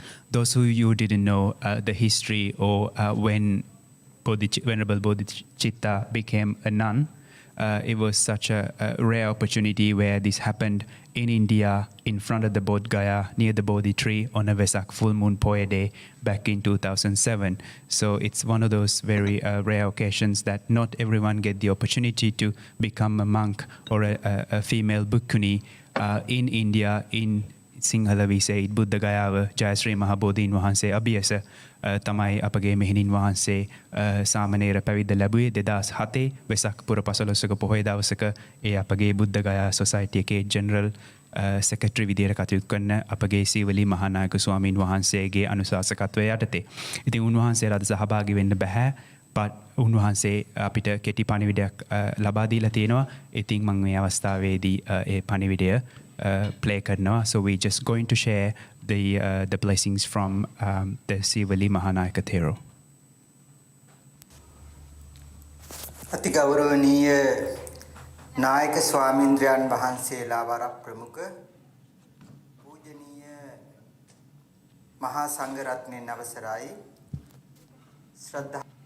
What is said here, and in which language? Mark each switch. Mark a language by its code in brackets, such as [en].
[en] Those who you didn't know the history or when Venerable Bodhicitta became a nun, it was such a rare opportunity where this happened in India in front of the Bodh Gaya near the Bodhi tree on a Vesak full moon Poya day back in 2007. So it's one of those very rare occasions that not everyone get the opportunity to become a monk or a female bhikkhuni in India. In Sinhala we say [si] Buddha Gayava Jayasri Mahabodhin Wahanse Abhiyasa තමයි අපගේ මෙහෙණින් වහන්සේ සාමණේර පැවිද්ද ලැබුවේ 2007 වෙසක් පුර 15ක පොහොය දවසක ඒ අපගේ බුද්ධ ගයා society එකේ ජෙනරල් සෙක්‍රටරි විදියට කටයුතු කරන අපගේ සීවලි මහානායක ස්වාමීන් වහන්සේගේ අනුශාසකත්වය යටතේ. ඉතින් උන්වහන්සේලා අද සහභාගී වෙන්න බෑ. but උන්වහන්සේ අපිට කෙටි පණිවිඩයක් ලබා දීලා තියෙනවා. ඉතින් මම මේ අවස්ථාවේදී ඒ පණිවිඩය play කරනවා. [en] So we just going to share the blessings from the Sivali Mahanayaka Thero. [si] අති ගෞරවනීය නායක ස්වාමීන්ද්‍රයන් වහන්සේලා වර ප්‍රමුඛ පූජනීය මහා සංඝ රත්නයන් අවසරයි ශ්‍රද්ධා